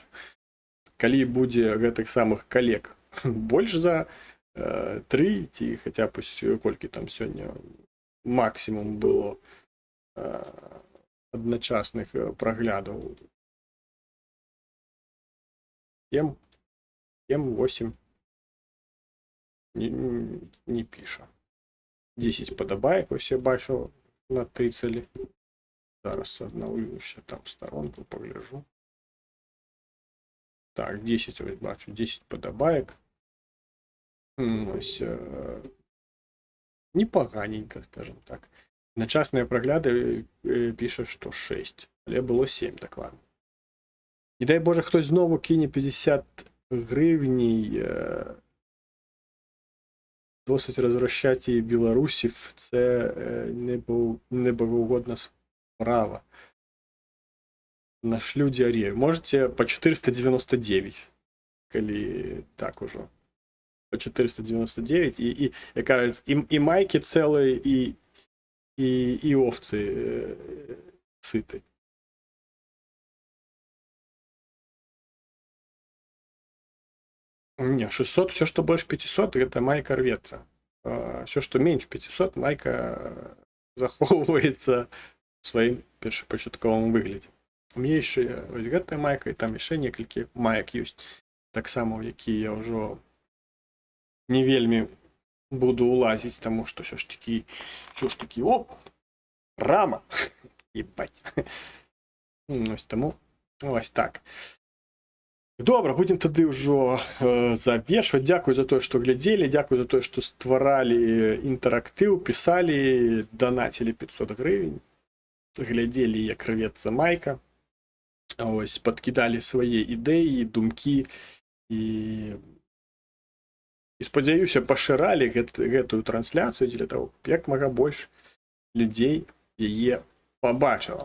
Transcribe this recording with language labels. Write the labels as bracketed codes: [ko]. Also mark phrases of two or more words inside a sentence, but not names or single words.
[be] Калі будзе гэтых самых калег больш за 3 ці хаця б колькі там сёння максімум было адначасных праглядаў, 7, 8, не піша. 10 падабаек, [uk] ось я бачу, натыцалі. Зараз аднаўлю ще там сторонку, погляжу. [be] Так, 10 ось бачу, 10 падабаек. [uk] Ось непоганенько, [ru] скажем так. [be] Начасныя прагляды піша, што 6, але было 7 дакладна. [uk] Не дай Боже, хтось знову кине 50 гривній. Досить розвращати білорусів, це неблагоугодна справа. Нашлю діарею. Можете по 499, коли так уже. По 499, і як кажуть, і майки цілі, і овці ситі. [ru] Не, 600, все, что больше 500, это майка рвется. Все, что меньше 500, [be] майка захоўваецца в сваім першапачатковым выглядзе. [ru] У меня [be] яшчэ вось гэтая майка, і там яшчэ некалькі маек ёсць. Таксама, у якія я ўжо не вельмі буду улазіць, таму што [uk] все ж таки, [be] оп, рама, ебать. [uk] Ось таму, ось так. [be] Добра, будем тады ўжо завершваць. Дзякую за тое, што глядзелі, дзякую за тое, што стваралі інтэрактыў, пісалі, данацілі 500 гривень, глядзелі, як рвецца майка, ось, падкідалі свае ідэі, думкі і спадзяюся, пашыралі гэтую трансляцыю для таго, як мага больш людзей яе пабачыла.